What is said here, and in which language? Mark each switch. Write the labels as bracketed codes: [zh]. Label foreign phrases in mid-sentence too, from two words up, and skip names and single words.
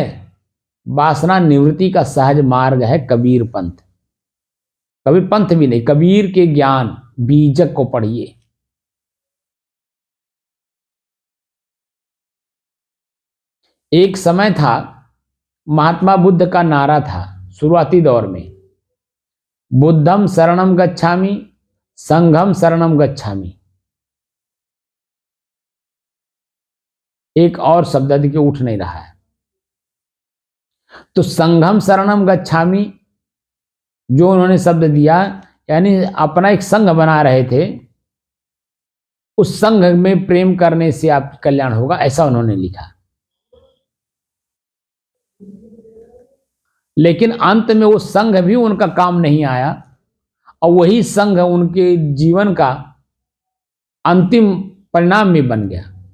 [hi] वासना निवृत्ति का सहज मार्ग है कबीर पंथ। कबीर पंथ भी नहीं, कबीर के ज्ञान बीजक को पढ़िए। एक समय था, महात्मा बुद्ध का नारा था शुरुआती दौर में, [pi] बुद्धम शरणम गच्छामि संघम शरणम गच्छामि। [hi] एक और शब्द अधिक उठ नहीं रहा है। तो [pi] संघम शरणम गच्छामि [hi] जो उन्होंने शब्द दिया, यानी अपना एक संघ बना रहे थे, उस संघ में प्रेम करने से आप कल्याण होगा, ऐसा उन्होंने लिखा। लेकिन अंत में वो संघ भी उनका काम नहीं आया, और वही संघ उनके जीवन का अंतिम परिणाम भी बन गया।